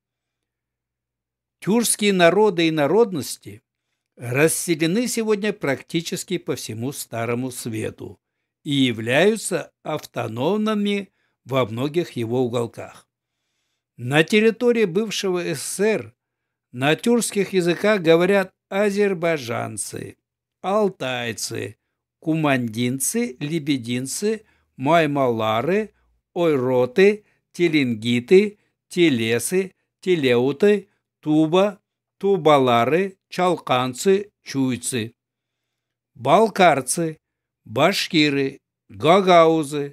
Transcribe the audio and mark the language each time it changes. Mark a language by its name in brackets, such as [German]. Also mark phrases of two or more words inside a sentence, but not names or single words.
[Russian] Тюркские народы и народности расселены сегодня практически по всему Старому Свету и являются автономными во многих его уголках. На территории бывшего СССР на тюркских языках говорят азербайджанцы, алтайцы, кумандинцы, лебединцы, маймалары, ойроты, теленгиты, телесы, телеуты, туба, тубалары, чалканцы, чуйцы, балкарцы, башкиры, гагаузы,